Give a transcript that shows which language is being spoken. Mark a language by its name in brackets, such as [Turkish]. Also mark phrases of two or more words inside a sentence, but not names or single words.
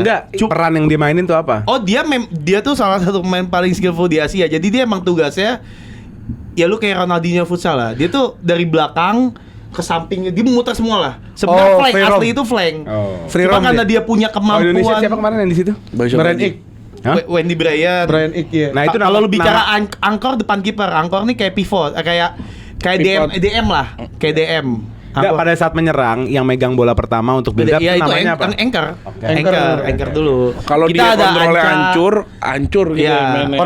[Indonesian] Enggak, peran yang dia mainin tuh apa? Oh dia tuh salah satu pemain paling skillful di Asia. Jadi dia emang tugasnya ya lu kayak Ronaldinho futsal lah. Dia tuh dari belakang ke sampingnya dia memutar semua lah. Sebenarnya Oh, flank free asli roam. itu flank. Oh. Free Cuma roam karena dia. dia punya Oh, kemampuan. Indonesia siapa kemarin yang di situ? Brian Ik. Hah? Wendy Bryan. Brian Ik ya. Nah, itu kalau lu nama- bicara angkor depan kiper, angkor nih kayak pivot, kayak DM Pivot. DM lah, kayak DM. Enggak, pada saat menyerang yang megang bola pertama untuk [English] build up [Indonesian] Iya tuh itu namanya apa? anchor. Oke. Anchor dulu. Kalau Kita dia ada kontrolnya Anca. hancur gitu Iya. mainnya.